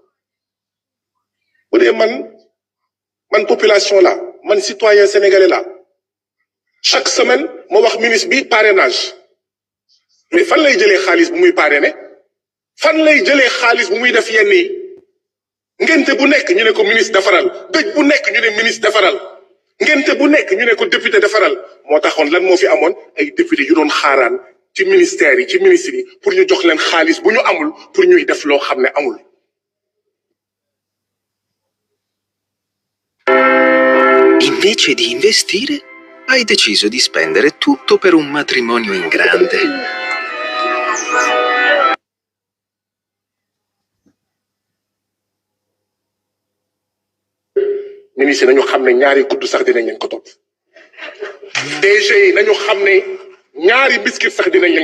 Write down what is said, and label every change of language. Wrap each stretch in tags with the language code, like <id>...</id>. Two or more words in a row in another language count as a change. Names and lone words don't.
<wo>bu dee man population la man</wo> <fr>citoyen sénégalais</fr> <wo>la</wo> <fr>chaque semaine</fr> <wo>ma wax ministre bi parrainage mais fan lay jëlee xaalis bu muy parrainé fan lay jëlee xaalis bu muy def yenn yi ngente bu nekk ñu ne ko ministre defaral dëj bu nekk ñu ne ministre defaral ngente bu nekk ñu ne ko député defaral moo taxoon lan moo fi amoon ay député yu doon xaaraan ci ministère yi ci ministre yi pour ñu jox leen xaalis bu ñu amul pour ñuy def loo xam ne amul.</wo> <it>Invece di investire, hai deciso di spendere tutto per un matrimonio in grande.</it> <wo>ministre nañu xam ne ñaari kudd sax dinañ leen ko topp DG yi nañu xam ne ñaari biscuit sax dinañ leen</wo>